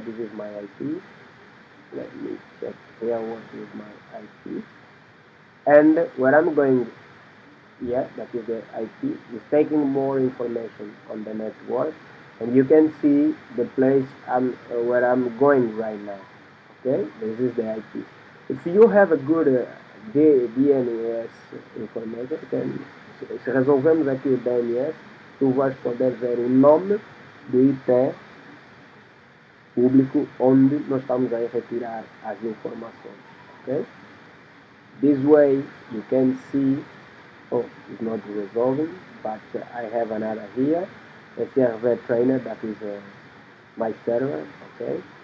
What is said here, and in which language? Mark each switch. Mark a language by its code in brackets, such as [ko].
[en] This is my IP. Let me check here what is my IP. And where I'm going, yeah, that is the IP, is taking more information on the network, and you can see the place where I'm going right now. Okay, this is the IP. If you have a good DNS information, [pt] se resolvemos aqui o DNS, tu vais poder ver o nome do IP público onde nós estamos a retirar as informações. [en] Okay? This way you can see, oh, it's not resolving, but I have another here, a server trainer, that is my server, okay?